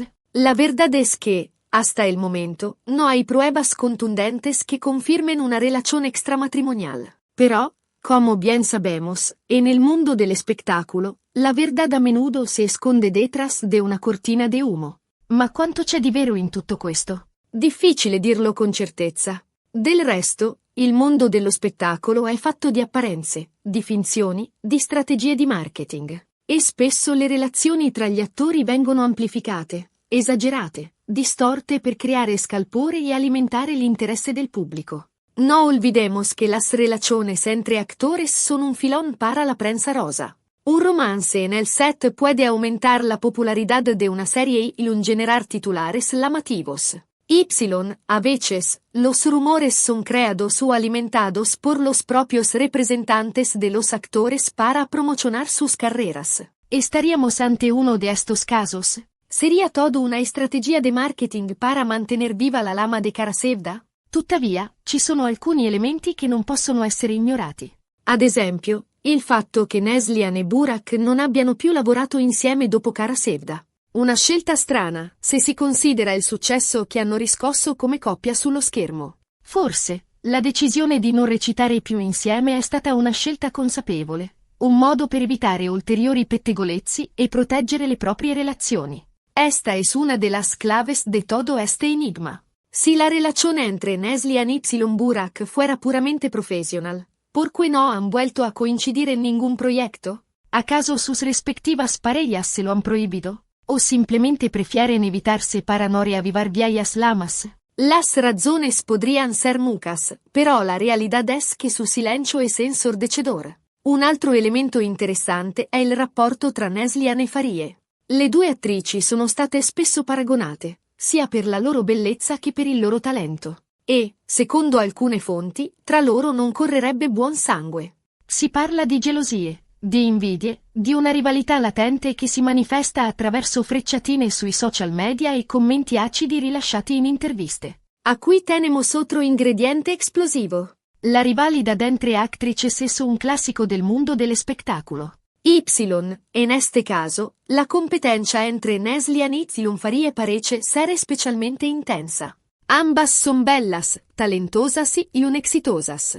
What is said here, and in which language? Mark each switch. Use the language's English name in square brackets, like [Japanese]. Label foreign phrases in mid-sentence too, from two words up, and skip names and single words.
[Spanish] La verdad es que, hasta el momento, no hay pruebas contundentes que confirmen una relación extramatrimonial. Pero, como bien sabemos, en el mundo del espectáculo, la verdad a menudo se esconde detrás de una cortina de humo. [Italian] Ma quanto c'è di vero in tutto questo? Difficile dirlo con certezza. Del resto, il mondo dello spettacolo è fatto di apparenze, di finzioni, di strategie di marketing. E spesso le relazioni tra gli attori vengono amplificate, esagerate, distorte per creare scalpore e alimentare l'interesse del público. [Spanish] No olvidemos que las relaciones entre actores son un filón para la prensa rosa. Un romance en el set puede aumentar la popularidad de una serie y generar titulares llamativos. A veces, los rumores son creados o alimentados por los propios representantes de los actores para promocionar sus carreras. ¿Estaríamos ante uno de estos casos? ¿Sería todo una estrategia de marketing para mantener viva la lama de Kara Sevda? [Italian] Tuttavia, ci sono alcuni elementi che non possono essere ignorati. Ad esempio, il fatto che Neslihan e Burak non abbiano più lavorato insieme dopo Kara Sevda. Una scelta strana, se si considera il successo che hanno riscosso come coppia sullo schermo. Forse, la decisione di non recitare più insieme è stata una scelta consapevole, un modo per evitare ulteriori pettegolezzi e proteggere le proprie relazioni. [Spanish] Esta es una de las claves de todo este enigma. Si la relación entre Neslihan y Burak fuera puramente profesional, ¿por qué no han vuelto a coincidir en ningún proyecto? ¿Acaso sus respectivas parejas se lo han prohibido? ¿O simplemente prefieren evitarse para no reavivar viejas lamas? Las razones podrían ser muchas, però la realidad es que su silencio es ensordecedor. [Italian] Un altro elemento interessante è il rapporto tra Neslihan e Farie. Le due attrici sono state spesso paragonate, sia per la loro bellezza che per il loro talento. E, secondo alcune fonti, tra loro non correrebbe buon sangue. Si parla di gelosie, di invidie, di una rivalità latente che si manifesta attraverso frecciatine sui social media e commenti acidi rilasciati in interviste. [Spanish] Aquí tenemos otro ingrediente explosivo. La rivalidad entre actrices es un clásico del mundo del espectáculo. Y, en este caso, la competencia entre Neslihan y Farie parece ser especialmente intensa. Ambas son bellas, talentosas y exitosas.